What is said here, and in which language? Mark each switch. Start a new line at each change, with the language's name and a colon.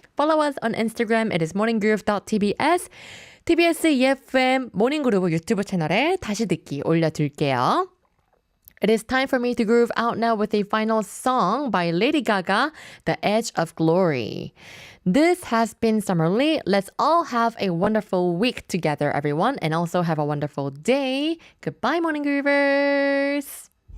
English: Follow us on Instagram. It is morninggroove.tbs.
Korean: TBS EFM 모닝그루브 유튜브 채널에 다시 듣기 올려둘게요.
English: It is time for me to groove out now with a final song by Lady Gaga, The Edge of Glory. This has been Summer Lee. Let's all have a wonderful week together, everyone, and also have a wonderful day. Goodbye, Morning Groovers!